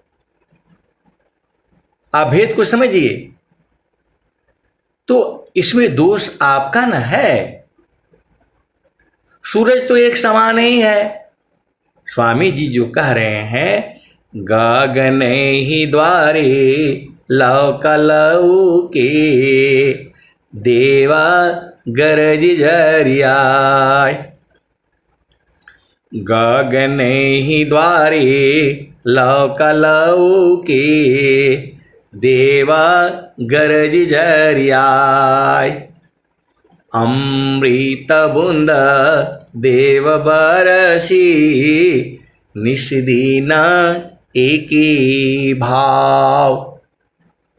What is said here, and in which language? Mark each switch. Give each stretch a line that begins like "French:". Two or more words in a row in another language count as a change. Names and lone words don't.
Hindi: आप भेद को समझिए। तो इसमें दोष आपका न है। सूरज तो एक समान ही है। स्वामी जी जो कह रहे हैं गगन ही द्वारे लौकलऊ के देवा गरज झरियाय। गगन ही द्वारे लौकलऊ के देवा गरज झरियाय। अमृत बूंद देव बरसी निषदीन एकी भाव।